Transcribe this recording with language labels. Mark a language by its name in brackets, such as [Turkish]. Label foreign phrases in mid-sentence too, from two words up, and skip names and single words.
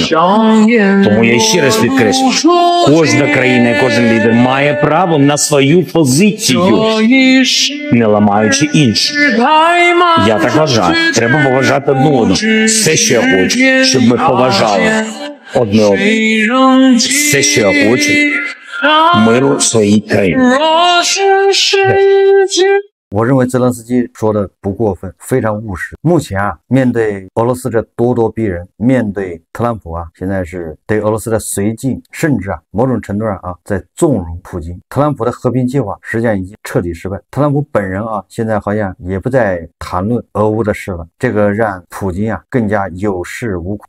[Ukrainian] Тому я ще раз підкреслюю, кожна країна і кожен лідер має право на свою позицію, не ламаючи іншу. Я так вважаю. Треба поважати одне одного. Все, що я хочу, щоб ми поважали одне одного. Все, що я хочу, миру в своїй країні. [Chinese] 我认为泽连斯基说的不过分，非常务实。目前啊，面对俄罗斯这咄咄逼人，面对特朗普啊，现在是对俄罗斯的绥靖，甚至啊，某种程度上啊，在纵容普京。特朗普的和平计划实际上已经彻底失败。特朗普本人啊，现在好像也不再谈论俄乌的事了，这个让普京啊更加有恃无恐。